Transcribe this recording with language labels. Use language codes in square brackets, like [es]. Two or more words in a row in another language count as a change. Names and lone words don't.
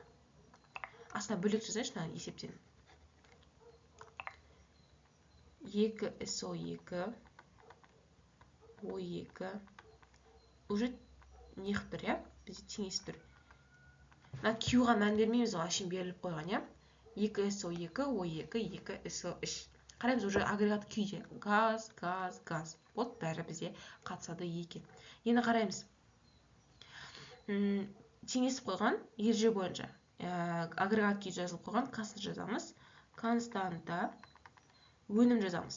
[kk] Астына бөлек жазайықшы есептен. 2 SO2 O2 уже неғып тұр, иә? Бізде теңесіп тұр. Q-ға мән бермейміз, ашын беріліп қойған, иә? 2SO2, O2, 2SO3. Қараймыз, уже агрегат күйде. Газ, газ, газ. Вот бәрі бізде қатысады екен. Енді қараймыз. Теңесіп қойған, ереже бойынша. Агрегат күй жазылып қойған, константа жазамыз. Константа, өнім жазамыз.